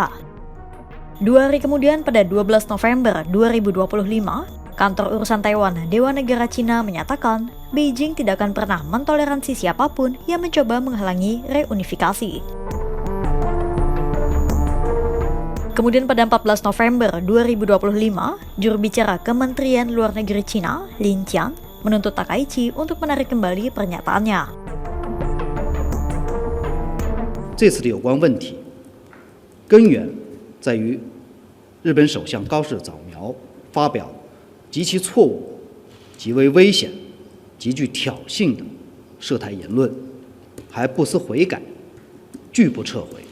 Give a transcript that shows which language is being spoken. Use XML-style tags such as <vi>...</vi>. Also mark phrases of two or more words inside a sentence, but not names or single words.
<id>2 hari kemudian, pada 12 November 2025, kantor urusan Taiwan Dewan Negara Cina menyatakan Beijing tidak akan pernah mentoleransi siapapun yang mencoba menghalangi reunifikasi. Kemudian pada 14 November 2025, juru bicara Kementerian Luar Negeri Cina, Lin Qian, menuntut Takaichi untuk menarik kembali pernyataannya.</id> <zh>这次的有关问题根源在于日本首相高市早苗发表极其错误、极为危险、极具挑衅的涉台言论，还不思悔改，拒不撤回。</zh>